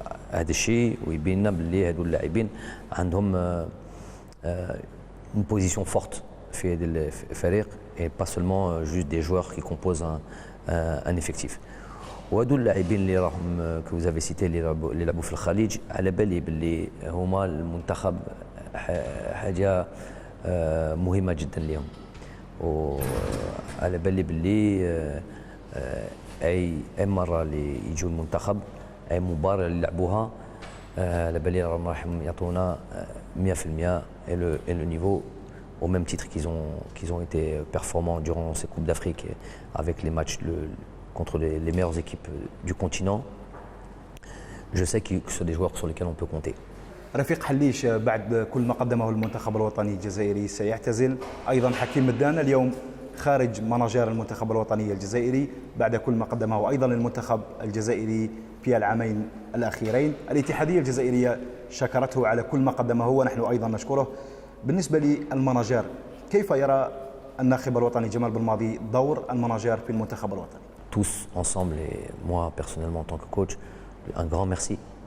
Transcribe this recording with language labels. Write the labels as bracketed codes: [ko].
[ar] هذا الشيء ويبين لنا باللي هذو اللاعبين عندهم [fr] une position forte [ar] في هذا الفريق [fr] et pas seulement juste des joueurs qui composent un effectif. [ar] وهذو اللاعبين اللي راهم [fr] que vous avez cité [ar] اللي لعبوا في الخليج على بالي باللي هما المنتخب حاجة مهمة جدا اليوم وعلى بالي باللي أي مرة اللي يجوا المنتخب أي مباراة اللي يلعبوها على بالي راح يعطونا 100% [fr] et le niveau au même titre qu'ils ont été performants durant ces Coupes d'Afrique avec les matchs contre les meilleures équipes du continent. Je sais que ce sont des joueurs sur lesquels on peut compter. [ar] رفيق حليش بعد كل ما قدمه المنتخب الوطني الجزائري سيعتزل. أيضا حكيم مدان اليوم خارج مناجير المنتخب الوطني الجزائري بعد كل ما قدمه أيضا المنتخب الجزائري في العامين الأخيرين. الاتحادية الجزائرية شكرته على كل ما قدمه ونحن أيضا نشكره. بالنسبة للمناجير كيف يرى الناخب الوطني جمال بالماضي دور المناجير في المنتخب الوطني؟ [fr] Tous ensemble et moi personnellement en tant que coach, un grand merci.